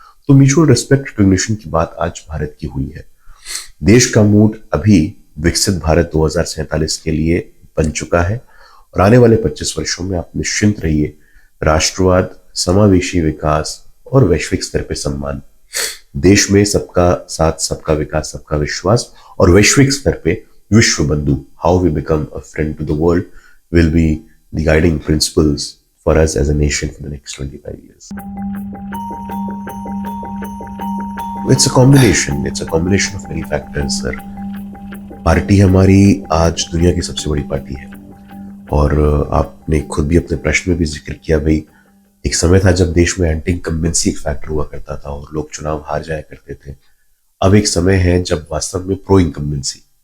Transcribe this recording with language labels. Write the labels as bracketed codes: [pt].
[hi] तो mutual respect recognition की बात आज भारत की हुई है। देश का मूड अभी विकसित भारत 2047 के लिए बन चुका है, और आने वाले 25 वर्षों में आप निश्चिंत रहिए, राष्ट्रवाद, समावेशी विकास और वैश्विक स्तर पर सम्मान, देश में सबका साथ, सबका विकास, सबका विश्वास और वैश्विक स्तर पे विश्व बंधु, [en] How we become a friend to the world, will be the guiding principles for us as a nation for the next 25 years. It's a combination of many factors, sir. [hi] Party हमारी आज दुनिया की सबसे बड़ी पार्टी है, और आपने खुद भी अपने प्रश्न में भी जिक्र किया भाई, एक समय था जब देश में एंटी इनकम्बेंसी एक फैक्टर हुआ करता था और लोग चुनाव हार जाया करते थे। अब एक समय है जब वास्तव में प्रो इनकम्बेंसी।